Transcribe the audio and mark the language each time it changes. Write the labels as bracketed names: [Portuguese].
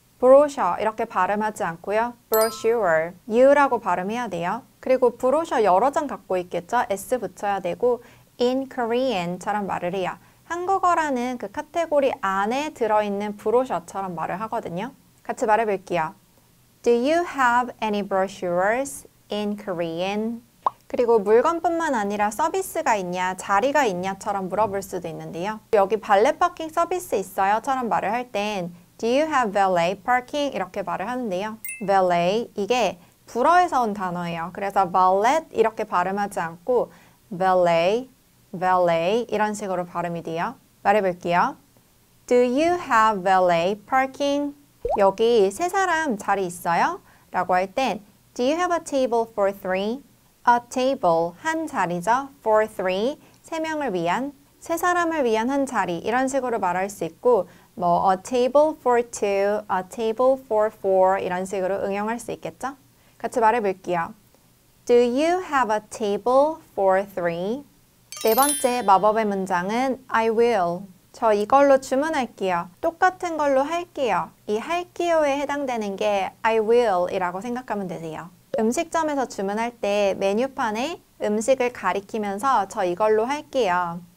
[Korean] 브로셔 이렇게 발음하지 않고요. brochure, U라고 발음해야 돼요. 그리고 브로셔 여러 장 갖고 있겠죠? S 붙여야 되고 in Korean처럼 말을 해요. 한국어라는 그 카테고리 안에 들어있는 브로셔처럼 말을 하거든요. 같이 말해볼게요. [English] Do you have any brochures in Korean? [Korean] 그리고 물건뿐만 아니라 서비스가 있냐, 자리가 있냐처럼 물어볼 수도 있는데요. 여기 발렛 파킹 서비스 있어요?처럼 말을 할 땐 [English] Do you have valet parking? [Korean] 이렇게 말을 하는데요. valet, 이게 불어에서 온 단어예요. 그래서 valet 이렇게 발음하지 않고 valet, valet 이런 식으로 발음이 돼요. 말해볼게요. [English] Do you have valet parking? [Korean] 여기 세 사람 자리 있어요? 라고 할 땐 [English] Do you have a table for three? [Korean] A table, 한 자리죠. For three, 세 명을 위한, 세 사람을 위한 한 자리 이런 식으로 말할 수 있고 뭐 [English] a table for two, a table for four [Korean] 이런 식으로 응용할 수 있겠죠? 같이 말해볼게요. [English] Do you have a table for three? [Korean] 네 번째 마법의 문장은 I will. 저 이걸로 주문할게요. 똑같은 걸로 할게요. 이 할게요에 해당되는 게 I will 이라고 생각하면 되세요. 음식점에서 주문할 때 메뉴판에 음식을 가리키면서 저 이걸로 할게요.